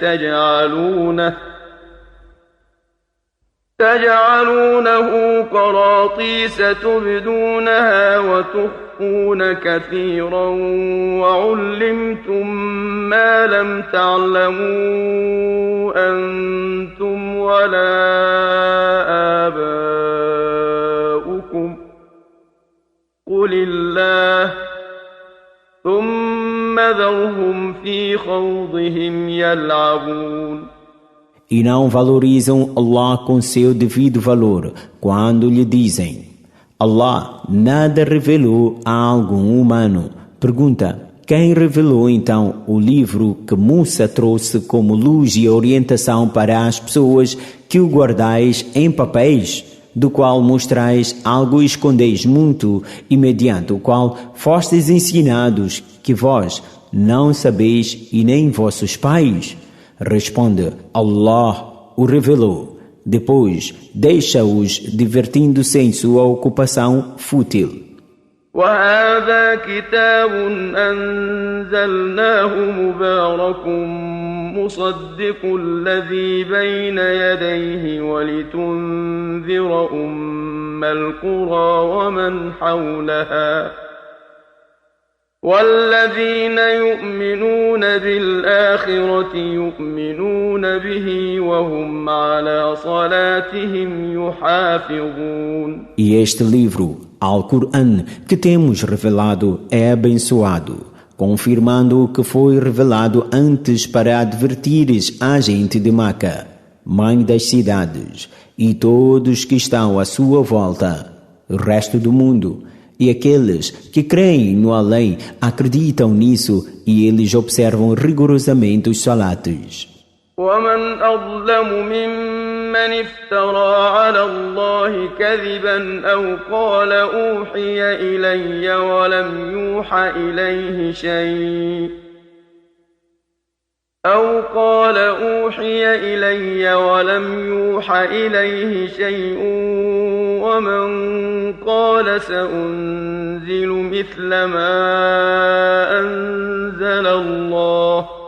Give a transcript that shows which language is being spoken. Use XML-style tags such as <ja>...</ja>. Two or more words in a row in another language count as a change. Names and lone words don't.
<ar>تجعلونه قراطيس تبدونها وتخفون كثيرا وعلمتم ما لم تعلموا أنتم ولا آباؤكم قل الله ثم ذرهم في خوضهم يلعبون.</ar> <pt>E não valorizam Allah com seu devido valor, quando lhe dizem: Allah nada revelou a algum humano. Pergunta: quem revelou então o livro que Musa trouxe como luz e orientação para as pessoas que o guardais em papéis? do qual mostrais algo e escondeis muito, e mediante o qual fostes ensinados, que vós não sabeis e nem vossos pais? Responde: Allah o revelou. Depois deixa-os divertindo-se em sua ocupação fútil.</pt> <ar>وهذا كتاب أنزلناه مبارك مصدق الذي بين يديه ولتنذر أم القرى ومن حولها والذين يؤمنون بالآخرة يؤمنون به وهم على صلاتهم يحافظون.</ar> <pt>E este livro, Al-Qur'an, que temos revelado, é abençoado, confirmando o que foi revelado antes para advertires a gente de Meca, mãe das cidades, e todos que estão à sua volta, o resto do mundo. E aqueles que creem no além acreditam nisso e eles observam rigorosamente os salatos.</pt> <ar>ومن أظلم ممن افترى على الله كذبا أو قال أوحي إلي ولم يوحى إليه شيء ومن قال سأنزل مثل ما أنزل الله</ar>